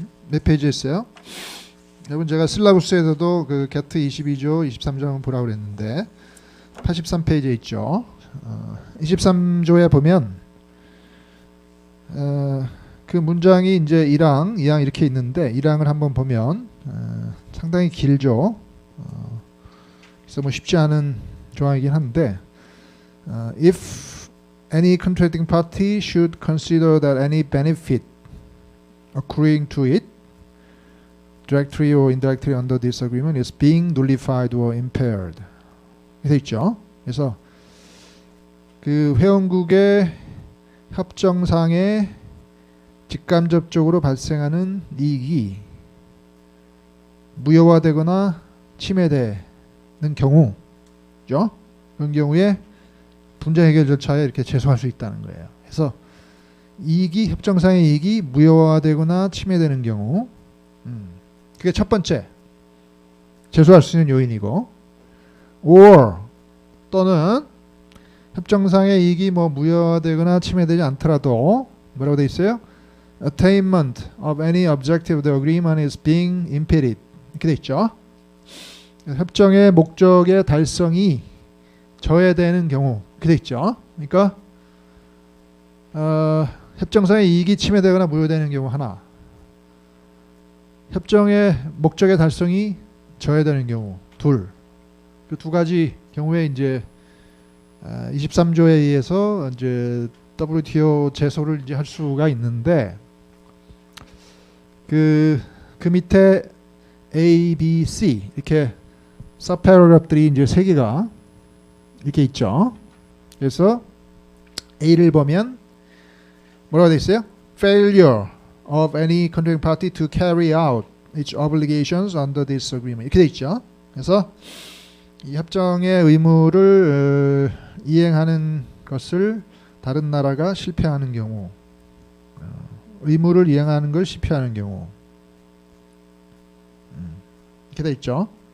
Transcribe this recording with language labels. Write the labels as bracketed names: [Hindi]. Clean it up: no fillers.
[Korean] 몇 페이지였어요? 여러분 제가 슬라부스에서도 그 게트 22조, 23조 한번 보라고 그랬는데 83페이지에 있죠. 23조에 보면 그 문장이 이제 1항, 2항 이렇게 있는데 1항을 한번 보면 상당히 길죠. 그래서 뭐 쉽지 않은 조항이긴 한데, [English] if any contracting party should consider that any benefit accruing to it directly or indirectly under this agreement is being nullified or impaired [Korean] 되어 있죠. 그래서 그 회원국의 협정상에 직간접적으로 발생하는 이익이 무효화되거나 침해되는 경우, 그죠? 그런 경우에 분쟁 해결 절차에 이렇게 제소할 수 있다는 거예요. 그래서 협정상의 이익이 무효화되거나 침해되는 경우, 그게 첫 번째 제소할 수 있는 요인이고, or 또는 협정상의 이익이 뭐 무효되거나 침해되지 않더라도 뭐라고 돼 있어요? [English] Attainment of any objective of the agreement is being impeded. [Korean] 이렇게 돼 있죠. 협정의 목적의 달성이 저해되는 경우 이렇게 돼 있죠. 그러니까 협정상의 이익이 침해되거나 무효되는 경우 하나, 협정의 목적의 달성이 저해되는 경우 둘. 그 두 가지 경우에 이제 23조에 의해서 이제 WTO 제소를 이제 할 수가 있는데 그 밑에 A, B, C 이렇게 서패러그래프들이 이제 세 개가 이렇게 있죠. 그래서 A를 보면 뭐라고 돼 있어요? [English] Failure of any contracting party to carry out its obligations under this agreement [Korean] 이렇게 돼 있죠. 그래서 이 협정의 의무를 이행하는 것을 다른 나라가 실패하는 경우, 의무를 이행하는 걸 실패하는 경우 이렇게 돼 있죠.